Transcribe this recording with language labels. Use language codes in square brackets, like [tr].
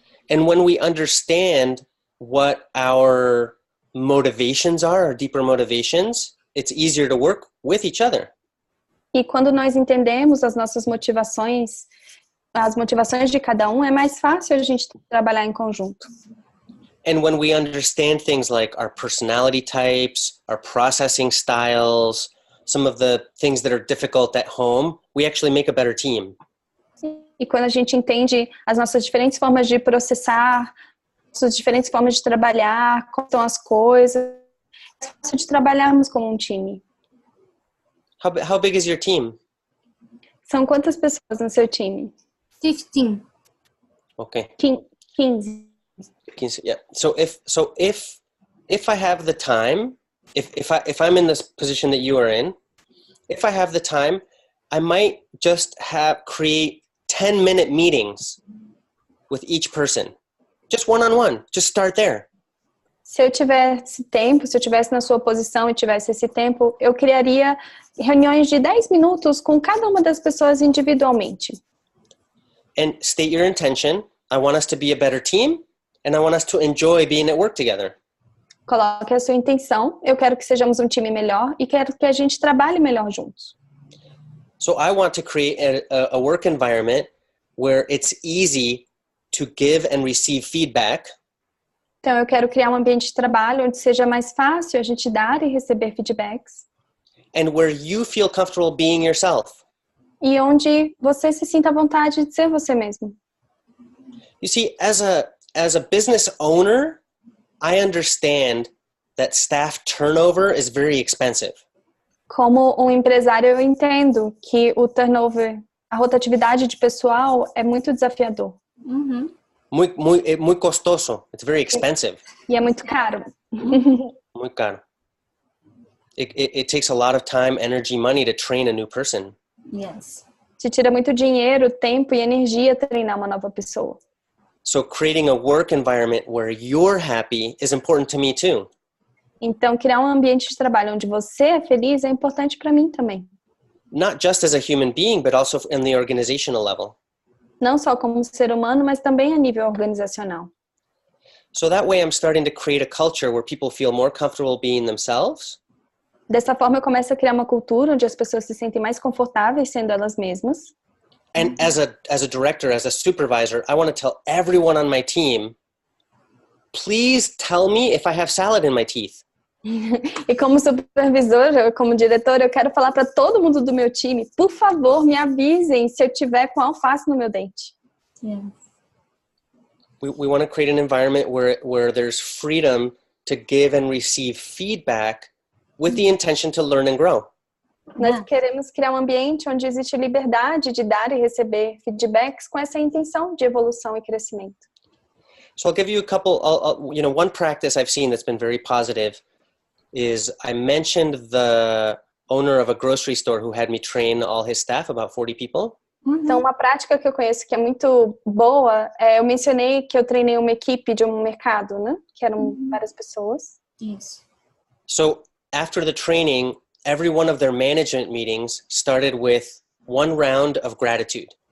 [en] And when we understand what our motivations are, our deeper motivations, it's easier to work with each other. [pt] E quando nós entendemos as nossas motivações, as motivações de cada um, é mais fácil a gente trabalhar em conjunto. [en] And when we understand things like our personality types, our processing styles, some of the things that are difficult at home, we actually make a better team. [pt] E quando a gente entende as nossas diferentes formas de processar, as diferentes formas de trabalhar, como estão as coisas, é fácil de trabalharmos como um time. [en] How big is your team? [pt] São quantas pessoas no seu time? [en] 15. Okay. 15. Yeah. So if I have the time, if I'm in this position that you are in, if I have the time, I might just create 10-minute meetings with each person. Just one-on-one. Just start there. [pt] Se eu tivesse tempo, se eu tivesse na sua posição e tivesse esse tempo, eu criaria reuniões de 10 minutos com cada uma das pessoas individualmente. [en] And state your intention. I want us to be a better team, and I want us to enjoy being at work together. [pt] Coloque a sua intenção. Eu quero que sejamos um time melhor e quero que a gente trabalhe melhor juntos. [en] So I want to create a work environment where it's easy to give and receive feedback. [pt] Então, eu quero criar um ambiente de trabalho onde seja mais fácil a gente dar e receber feedbacks. [en] And where you feel comfortable being yourself. [pt] E onde você se sinta à vontade de ser você mesmo. [en] You see, as a business owner, I understand that staff turnover is very expensive. [pt] Como um empresário, eu entendo que o turnover, a rotatividade de pessoal é muito desafiador. [es] Muy costoso. [en] It's very expensive. [pt] E é muito caro. [es] Muy caro. [en] It takes a lot of time, energy, money to train a new person. Yes. [pt] Te tira muito dinheiro, tempo e energia treinar uma nova pessoa. [en] So creating a work environment where you're happy is important to me too. [pt] Então, criar um ambiente de trabalho onde você é feliz é importante para mim também. [en] Not just as a human being, but also in the organizational level. [pt] Não só como ser humano, mas também a nível organizacional. [en] So that way I'm starting to create a culture where people feel more comfortable being themselves. [pt] Dessa forma, eu começo a criar uma cultura onde as pessoas se sentem mais confortáveis sendo elas mesmas. [en] And as a director, as a supervisor, I want to tell everyone on my team, please tell me if I have salad in my teeth. [pt] E como supervisora, como diretora, eu quero falar para todo mundo do meu time, por favor, me avisem se eu tiver com alface no meu dente. [en] Yeah. We want to create an environment where there's freedom to give and receive feedback with the intention to learn and grow. [pt] Nós queremos criar um ambiente onde existe liberdade de dar e receber feedbacks com essa intenção de evolução e crescimento. [en] So I'll give you a couple, one practice I've seen that's been very positive is I mentioned the owner of a grocery store who had me train all his staff, about 40 people. [pt] Então, uma prática que eu conheço que é muito boa, eu mencionei que eu treinei uma equipe de um mercado, né? Que eram várias pessoas. Isso. [en] So after the training, every one of their management meetings started with one round of gratitude.